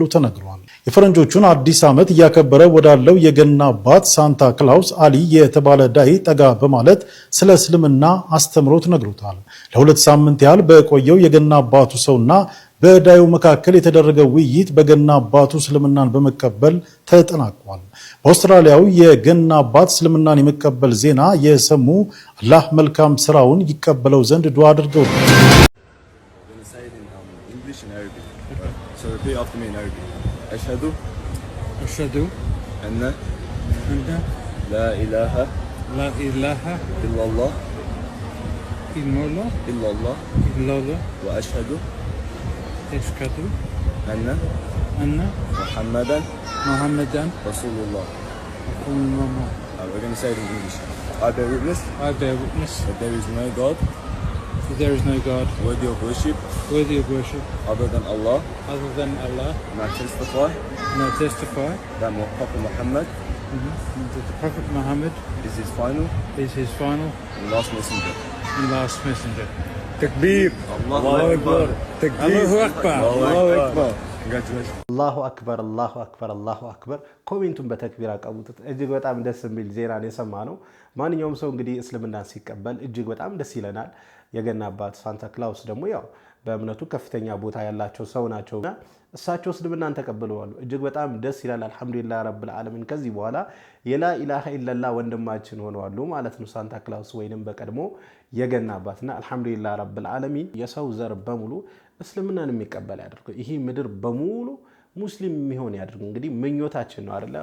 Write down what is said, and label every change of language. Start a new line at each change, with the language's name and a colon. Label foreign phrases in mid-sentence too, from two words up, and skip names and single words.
Amharic: ተነግሯል። የፈረንጆቹን አዲስ ዓመት እያከበረ ወዳለው የገና አባት ሳንታ ክላውስ አሊ የተባለ ዳይ ጠጋ በማለት ስለ እስልምና አስተምሮት ነግሮታል። ለሁለት ሳምንት ያህል በቆየው የገና አባቱ ሰውና በዳዩ መካከል የተደረገ ውይይት በገና አባቱ እስልምናን በመቀበል ተጠናቋል። በአውስትራሊያው የገና አባት እስልምናን የመቀበል ዜና የሰሙ አላህ መልካም ስራውን ይቀበለው ዘንድ ዱዓ አድርገው
Arabic: أشهد أن لا إله إلا الله وأشهد أن محمدا رسول الله.
English: We're going to say it in English. I bear witness that there is no God worthy of worship other than Allah. And I testify that Prophet Muhammad is his final and last messenger.
Arabic: Takbir. الله أكبر. تكبير الله أكبر. الله أكبر. الله أكبر الله أكبر الله أكبر።
Amharic: ኮሜንቱን በተክቢር አቀሙት። እጅግ በጣም ደስ የሚል ዜናን የሰማ ነው። ማንኛውም ሰው እንግዲህ እስልምናን ሲቀበል እጅግ በጣም ደስ ይለናል። የገና አባት ሳንታ ክላውስ ደግሞ ያው በእምነቱ ከፍተኛ ቦታ ያላቸው ሰው ናቸውና እሳቸው እስልምናን ተቀብለዋል። እጅግ በጣም ደስ ይላል።
Arabic: الحمد لله رب العالمين።
Amharic: ከዚህ በኋላ
Arabic: لا إله إلا الله
Amharic: ወንድማችን ሆነዋል ማለት ነው ሳንታ ክላውስ ወይንም በቀድሞ የገና አባትና
Arabic: الحمد لله رب العالمين።
Amharic: የሰው ዘር በሙሉ እስልምናን የሚቀበል ያድርገው። ይሄ ምድር በሙሉ ሙስሊም የሚሆን ያድርግ። እንግዲህ ምኞታችን ነው አይደለ?